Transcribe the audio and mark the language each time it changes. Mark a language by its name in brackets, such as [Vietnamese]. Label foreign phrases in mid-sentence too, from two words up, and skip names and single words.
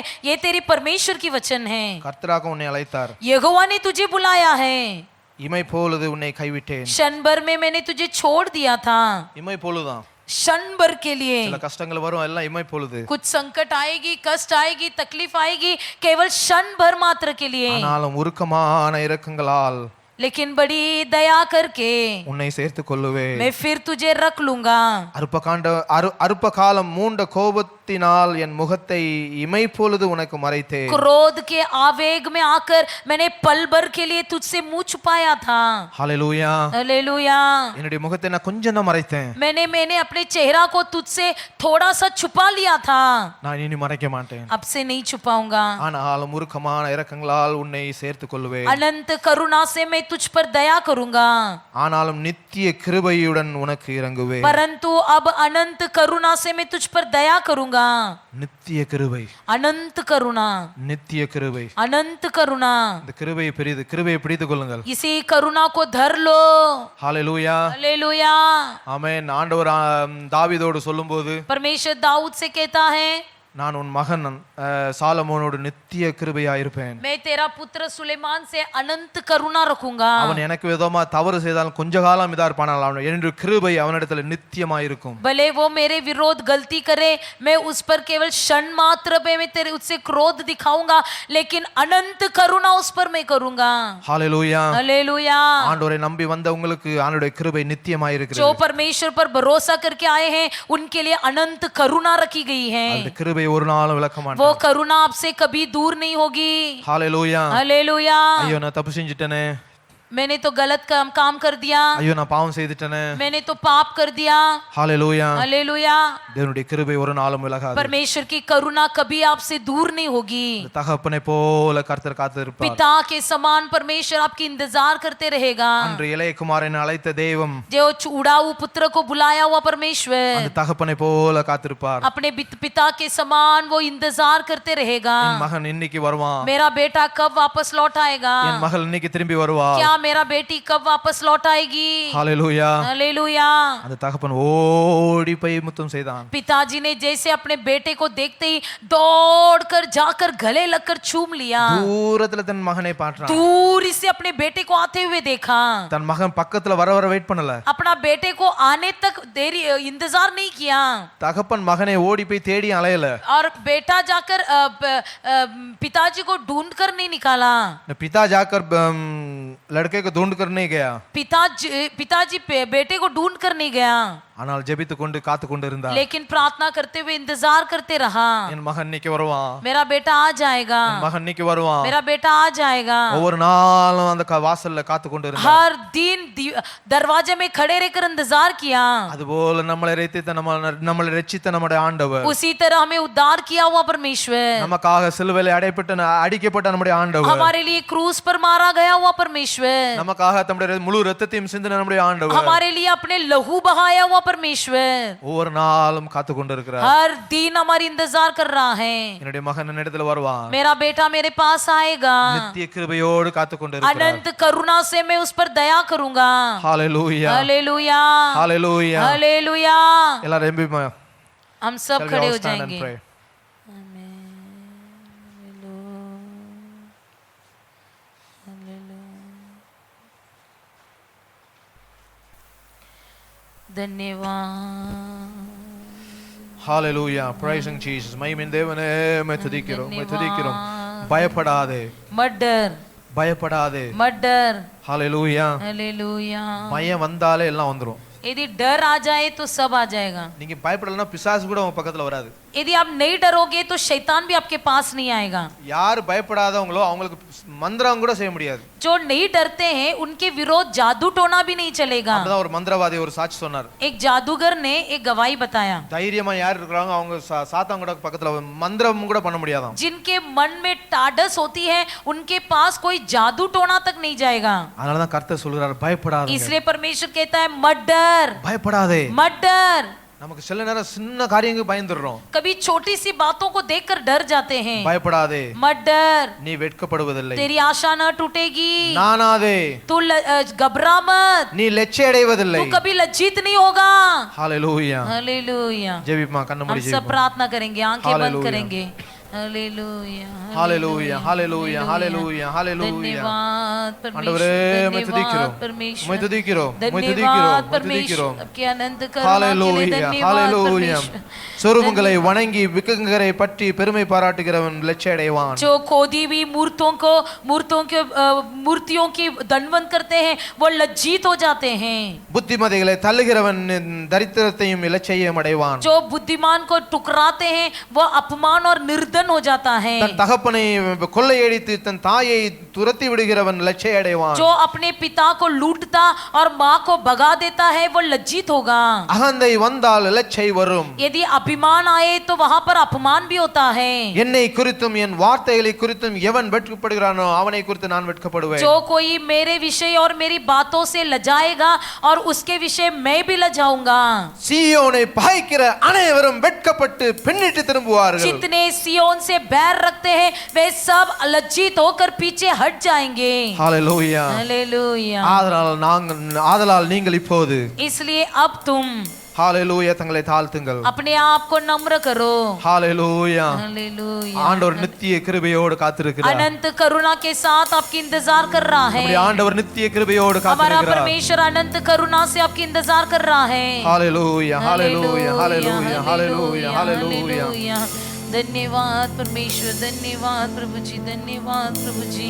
[Hindi] ये तेरी परमेश्वर की वचन है. [Tamil] கர்த்தராக உன்னை அழைத்தார். [Hindi] यहोवा ने तुझे बुलाया है. [Tamil] இமை பொழுது உன்னை கைவிட்டேன். [Hindi] क्षण भर में मैंने तुझे छोड़ दिया था. [Tamil] இமை பொழுதுதான். [Hindi] क्षण भर के लिए [Tamil] சில கஷ்டங்கள் வரும், எல்லாம் இமை பொழுது. [Hindi] कुछ संकट आएगी, कष्ट आएगी, तकलीफ आएगी, केवल क्षण भर मात्र के लिए. [Tamil] ஆனாலும் உருக்கமான இரக்கங்களால் [Hindi] लेकिन बड़ी दया करके [Tamil] உன்னை சேர்த்து கொள்ளுவேன். [Hindi] मैं फिर तुझे रख लूंगा. [Tamil] அற்ப காலம் மூண்ட கோபத்தினால் என் முகத்தை இமை பொழுது உனக்கு மறைத்தேன். [Hindi] क्रोध के आवेग में आकर मैंने पल भर के लिए तुझसे मुंह छुपाया था. [Tamil] ஹalleluya. [Hindi] हालेलुया. [Tamil] என்னுடைய முகத்தை நான் கொஞ்சம் தான் மறைத்தேன். [Hindi] मैंने अपने चेहरा को तुझसे थोड़ा सा छुपा लिया था. [Tamil] நான் இனி மறைக்க மாட்டேன். [Hindi] अब से नहीं छुपाऊंगा. [Tamil] ஆனாலும் உருக்கமான இரக்கங்களால் உன்னை சேர்த்து கொள்ளுவேன். [Hindi] अनंत करुणा से मैं तुझ पर दया करूंगा. [Tamil] ஆனாலும் நித்திய கிருபையுடன் உனக்கு இறங்குவேன். [Hindi] परंतु अब अनंत करुणा से मैं तुझ पर दया करूंगा. [Tamil] நித்திய கிருபை, [Hindi] अनंत करुणा, [Tamil] நித்திய கிருபை. [Hindi] अनंत करुणा. [Tamil] இந்த கிருபையை பெரிது, கிருபையை பிடித்துக் கொள்ளுங்கள். [Hindi] इसी करुणा को धर लो. [Tamil] ஹalleluya. [Hindi] हालेलुया. [Tamil] ஆமென். ஆண்டவர் தாவீதோடு சொல்லும்போது, [Hindi] परमेश्वर दाऊद से कहता है, [Tamil] நான் உன் மகன் சாலமோனோடு நித்திய கிருபையாயிருப்பேன். [Hindi] मैं तेरा पुत्र सुलेमान से अनंत करुणा रखूंगा. [Tamil] அவன் எனக்கு விதமா தவறு செய்தாலும் கொஞ்ச காலம் இதா இருப்பானால் அவன் என்னுடைய கிருபை அவனிடத்துல நித்தியமாயிருக்கும். [Hindi] भले वो मेरे विरोध गलती करे, मैं उस पर केवल क्षण मात्र पे मैं तेरे उससे क्रोध दिखाऊंगा, लेकिन अनंत करुणा उस पर मैं करूंगा. [Tamil] ஹalleluya. [Hindi] हालेलुया. [Tamil] ஆண்டவரை நம்பி வந்த உங்களுக்கு ஆண்டவருடைய கிருபை நித்தியமாயிருக்கிறது. [Hindi] जो परमेश्वर पर भरोसा करके आए हैं उनके लिए अनंत करुणा रखी गई है. [Tamil] அந்த கிருபை ஒரு நாளும் விலக்க மாட்டார். [Hindi] वो करुणा आपसे कभी दूर नहीं होगी. [Tamil] ஹalleluya. [Hindi] हालेलुया. [Tamil] ஐயோ நான் தப்பு செஞ்சிட்டேனே, [Hindi] मैंने तो गलत काम कर दिया, [Tamil] ஐயோ நான் பாவம் செய்துட்டேனே. [Hindi] मैंने तो पाप कर दिया. [Tamil] ஹalleluya. [Hindi] हालेलुया. [Tamil] தேவனுடைய கிருபை ஒரு நாளும் விலகாது. [Hindi] परमेश्वर की करुणा कभी आपसे दूर नहीं होगी. [Tamil] தகப்பனை போல கர்த்தர் காத்திருப்பார். [Hindi] पिता के समान परमेश्वर आपकी इंतजार करते रहेगा. [Tamil] அன்று இளைய குமாரனை அழைத்த தெய்வம் [Hindi] जो उड़ाऊ पुत्र को बुलाया हुआ परमेश्वर [Tamil] அந்த தகப்பனை போல காத்திருப்பார். [Hindi] अपने पिता के समान वो इंतजार करते रहेगा. [Tamil] என் மகன் இன்னைக்கு வருவான், [Hindi] मेरा बेटा कब वापस लौट आएगा, [Tamil] என் மகள் இன்னைக்கு திரும்பி வருவா. [Hindi] क्या मेरा बेटी कब वापस लौट आएगी। [Tamil] ஹalleluya. [Hindi] हालेलुया। [Tamil] அந்த தகப்பன் ஓடி போய் முத்தம் செய்தான். [Hindi] पिताजी ने जैसे अपने बेटे को देखते ही दौड़कर जाकर गले लगकर चूम लिया। [Tamil] தூரத்துல தன் மகனை பார்த்தான். [Hindi] दूर से अपने बेटे को आते हुए देखा। [Tamil] தன் மகன் பக்கத்துல வர வர வெயிட் பண்ணல. [Hindi] अपना बेटे को आने तक देरी इंतजार नहीं किया। [Tamil] தகப்பன் மகனை ஓடி போய் தேடி அலையல. [Hindi] और बेटा जाकर पिताजी को ढूंढ कर नहीं निकाला। पिता जाकर लड़के को ढूंढ कर नहीं गया. पिताजी बेटे को ढूंढ कर नहीं गया, [Tamil] ஆனால் ஜெபித்துக் கொண்டு காத்து கொண்டு இருந்தார். [Hindi] लेकिन प्रार्थना करते हुए इंतजार करते रहा। [Tamil] என் மகன் இன்னைக்கு வருவான், [Hindi] मेरा बेटा आ जाएगा, [Tamil] என் மகன் இன்னைக்கு வருவான். [Hindi] मेरा बेटा आ जाएगा। [Tamil] ஒவ்வொரு நாளும் அந்த வாசல்ல காத்து கொண்டு இருந்தார். [Hindi] हर दिन दरवाजे में खड़े रहकर इंतजार किया। [Tamil] அதுபோல நம்மளை ரட்சித்த நம்முடைய ஆண்டவர், [Hindi] उसी तरह हमें उद्धार किया हुआ परमेश्वर, [Tamil] நமக்காக சிலுவையில் அடிக்கப்பட்ட நம்முடைய ஆண்டவர், [Hindi] हमारे लिए क्रूस पर मारा गया हुआ परमेश्वर, [Tamil] நமக்காக தம்முடைய முழு இரத்தத்தையும் சிந்தின நம்முடைய ஆண்டவர், [Hindi] हमारे लिए अपने लहू बहाया हुआ परमेश्वर [Tamil] ஒவ்வொரு நாளும் காத்து கொண்டிருக்கிறார். [Hindi] हर दिन हमारी इंतजार कर रहा है। [Tamil] என்னுடைய மகன் என்னிடத்தில் வருவான், [Hindi] मेरा बेटा मेरे पास आएगा, [Tamil] நித்திய கிருபையோடு காத்து கொண்டிருக்கிறார். [Hindi] अनंत करुणा से मैं उस पर दया करूंगा। हालेलुया, हालेलुया, हालेलुया, हालेलुया। [Tamil] எல்லாரும் எம்பி [Hindi] हम सब खड़े हो जाएंगे। धन्यवाद। हालेलुया, [English] praising Jesus. [Tamil] மகிமையின் தேவனே உம்மை துதிக்கிறோம், உம்மை துதிக்கிறோம். பயப்படாதே, [Hindi] मत डर, [Tamil] பயப்படாதே. [Hindi] मत डर। हालेलुया. हालेलुया। [Tamil] பயம் வந்தாலே எல்லாம் வந்துரும். [Hindi] यदि डर आ जाए तो सब आ जाएगा। [Tamil] நீங்க பயப்படலனா பிசாசு கூட உங்க பக்கத்துல வராது. [Hindi] यदि आप नहीं डरोगे तो शैतान भी आपके पास नहीं आएगा। [Tamil] யார் பயப்படாதவங்களோ அவங்களுக்கு மந்திரம் கூட செய்ய முடியாது. [Hindi] जो नहीं डरते हैं उनके विरोध जादू टोना भी नहीं चलेगा। [Tamil] அப்பதான் ஒரு மந்திரவாதி ஒரு சாட்சி சொன்னார். [Hindi] एक जादूगर ने एक गवाही बताया, [Tamil] தைரியமா யார் இருக்கறாங்க அவங்க சாத்தான் கூட பக்கத்துல மந்திரம் கூட பண்ண முடியாதாம். [Hindi] जिनके मन में टाडस होती है उनके पास कोई जादू टोना तक नहीं जाएगा। [Tamil] அதனால தான் கர்த்தர் சொல்றார் பயப்படாதே. [Hindi] इसलिए परमेश्वर कहता है मत डर, [Tamil] பயப்படாதே, [Hindi] मत डर। [Tamil] நமக்கு சில நேரம் சின்ன காரியங்களுக்கு பயந்துறோம். [Hindi] कभी छोटी सी बातों को देखकर डर जाते हैं। [Tamil] பயப்படாதே, [Hindi] मत डर, [Tamil] நீ வெட்கப்படுவதில்லை. [Hindi] तेरी आशा न टूटेगी। [Tamil] நானாதே, [Hindi] तू घबरा मत, [Tamil] நீ லட்சிய அடைவதில்லை. [Hindi] तू कभी लज्जित नहीं होगा। हालेलुया, हालेलुया। [Tamil] ஜெபிமா கண்ண [Hindi] हम [Tamil] மூடி [Hindi] सब [Tamil] ஜெபிமா. [Hindi] प्रार्थना करेंगे, आंखें बंद हालेलुया। करेंगे। हालेलुया, हालेलुया, हालेलुया, हालेलुया, हालेलुया. धन्यवाद [Tamil] ஆண்டவரே [Hindi] परमेश्वर, [Tamil] உம்மை துதிக்கிறோம், [Hindi] धन्यवाद परमेश्वर, [Tamil] உம்மை துதிக்கிறோம், உம்மை துதிக்கிறோம், [Hindi] धन्यवाद [Tamil] உம்மை துதிக்கிறோம். [Hindi] परमेश्वर, आपके अनंत करुणा के लिए हालेलुया, धन्यवाद हालेलुया. परमेश्वर। [Tamil] சொருபங்களை வணங்கி விக்கிரகங்களை பற்றி பெருமை பாராட்டுகிறவன் லட்சிய அடைவான். [Hindi] जो खोदी हुई मूर्तियों की दंडवत करते हैं वो लज्जित हो जाते हैं। [Tamil] புத்திமதிகளை தள்ளுகிறவன் தரித்திரத்தையும் இலச்சையும் அடைவான். [Hindi] जो बुद्धिमान को टुकराते हैं वो अपमान और निर्धन हो जाता है। [Tamil] தன் தகப்பனை கொள்ளையடித்து தன் தாயை துரத்தி விடுகிறவன் லட்சிய அடைவான். [Hindi] जो अपने पिता को लूटता और माँ को भगा देता है वो लज्जित होगा। [Tamil] அகந்தை வந்தால் இலச்சை வரும். [Hindi] यदि अभिमान आए तो वहां पर अपमान भी होता है। [Tamil] என்னை குறித்தும் என் வார்த்தைகளை குறித்தும் எவன் வெட்கப்படுகிறானோ அவனை குறித்து நான் வெட்கப்படுவேன். [Hindi] जो कोई मेरे विषय और मेरी बातों से लजाएगा और उसके विषय मैं भी लजाऊंगा। [Tamil] சீயோனை பகைக்கிற அனைவரும் வெட்கப்பட்டு பின்னிட்டு திரும்புவார்கள். [Hindi] जितने सियोन से बैर रखते हैं वे सब लज्जित होकर पीछे हट जाएंगे। [Tamil] ஹalleluya. [Hindi] हालेलुया। [Tamil] ஆதலால் நீங்கள் இப்போது [Hindi] इसलिए अब तुम [Tamil] ஹalleluya தங்களை தாழ்த்துங்கள். [Hindi] अपने आप को नम्र करो। [Tamil] ஹalleluya. [Hindi] हालेलुया। [Tamil] ஆண்டவர் நித்திய கிருபையோடு காத்திருக்கிறார். [Hindi] अनंत करुणा के साथ आपकी इंतजार कर रहा है। [Tamil] நம்முடைய ஆண்டவர் நித்திய கிருபையோடு [Hindi] हमारा [Tamil] காத்திருக்கிறார். [Hindi] परमेश्वर अनंत करुणा से आपकी इंतजार कर रहा है। हालेलुया, हालेलुया, हालेलुया, हालेलुया, हालेलुया. धन्यवाद परमेश्वर, धन्यवाद प्रभु जी, धन्यवाद प्रभु जी।